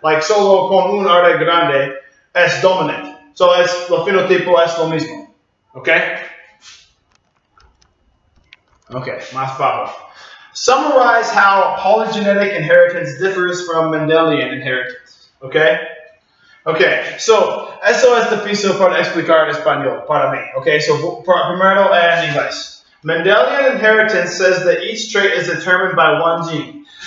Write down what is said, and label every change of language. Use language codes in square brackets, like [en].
[es] Like solo con un R grande es dominant. So el fenotipo es lo mismo. Okay? Okay, más bajo. [en] Summarize how polygenetic inheritance differs from Mendelian inheritance. Okay? [es] Okay, so eso es difícil para explicar en español para mí. Okay, so primero en inglés. [en] Mendelian inheritance says that each trait is determined by one gene.